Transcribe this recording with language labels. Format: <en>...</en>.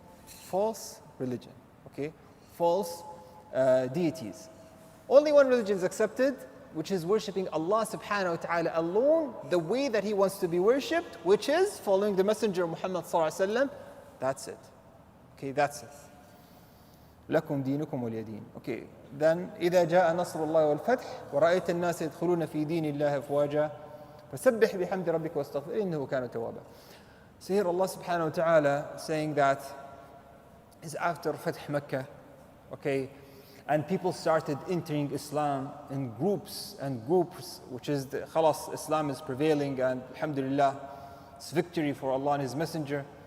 <en>False religion, okay? False deities. Only one religion is accepted, which is worshipping Allah subhanahu wa ta'ala alone, the way that He wants to be worshipped, which is following the Messenger Muhammad sallallahu alaihi wasallam. That's it. Okay, that's it.</en> <ar>لكم دينكم ولي دين.</ar> <en>Okay, then</en> <ar>إذا جاء نصر الله والفتح ورأيت الناس يدخلون في دين الله أفواجا فسبح بحمد ربك واستغفر إنه كان توابا.</ar> <en>So here Allah subhanahu wa ta'ala saying that is after Fath Mecca, okay, and people started entering Islam in groups and groups, which is the khalas, Islam is prevailing, and alhamdulillah, it's victory for Allah and His Messenger.</en>